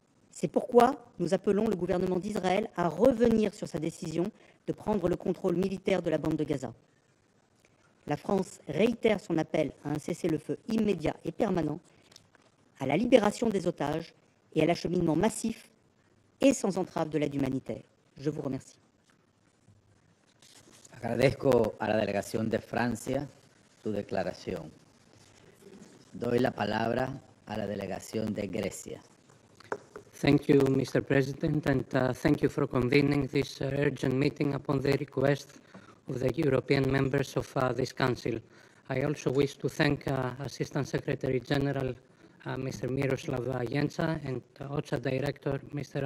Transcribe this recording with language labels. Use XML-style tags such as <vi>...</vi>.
<fr>C'est pourquoi nous appelons le gouvernement d'Israël à revenir sur sa décision de prendre le contrôle militaire de la bande de Gaza. La France réitère son appel à un cessez-le-feu immédiat et permanent, à la libération des otages et à l'acheminement massif et sans entrave de l'aide humanitaire. Je vous remercie.</fr> <es>Agradezco a la delegación de Francia su declaración. Doy la palabra a la delegación de Grecia.</es> <en>Thank you, Mr. President, and thank you for convening this urgent meeting upon the request of the European members of this Council. I also wish to thank Assistant Secretary General Mr. Miroslav Jenca and OCHA Director Mr.</en>